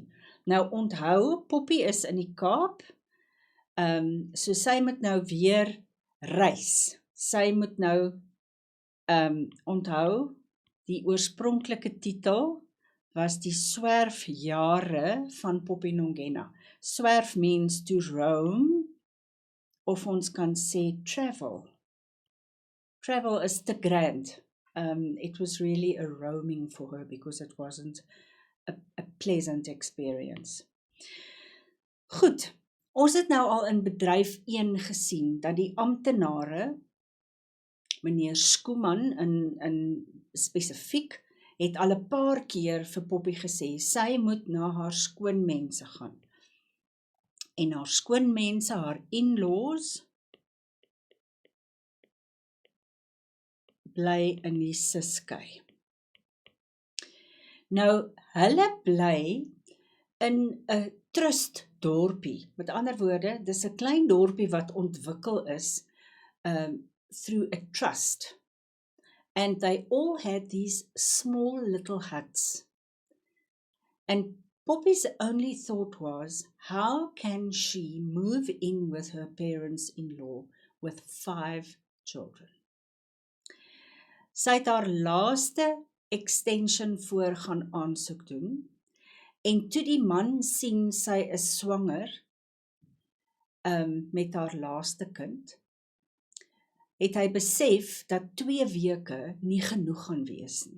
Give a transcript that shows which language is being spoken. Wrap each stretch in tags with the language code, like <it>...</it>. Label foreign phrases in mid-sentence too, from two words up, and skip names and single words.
<af>Nou onthou, Poppy is in die Kaap, so sy moet nou weer reis. Sy moet nou onthou, die oorspronklike titel was die swerfjare van Poppy Nongena. Swerf</af> <en>means to roam,</en> <af>of ons kan sê travel. Travel is te grand.</af> <en>It was really a roaming for her because it wasn't a pleasant experience.</en> <af>Goed, ons het nou al in bedryf 1 gesien dat die amptenare, meneer Schoeman in spesifiek, het al 'n paar keer vir Poppy gesê, sy moet na haar skoonmense gaan. En haar skoonmense, haar in-laws, bly in die Ciskei. Nou, hulle bly in 'n trust dorpie. Met ander woorde, dis 'n klein dorpie wat ontwikkel is</af> <en>through a trust. And they all had these small little huts. And Poppy's only thought was, how can she move in with her parents-in-law with 5 children?</en> <af>Sy het haar laaste extension voor gaan aansoek doen, en toe die man sien sy is swanger met haar laaste kind, het hy besef dat 2 weke nie genoeg gaan wees nie.</af>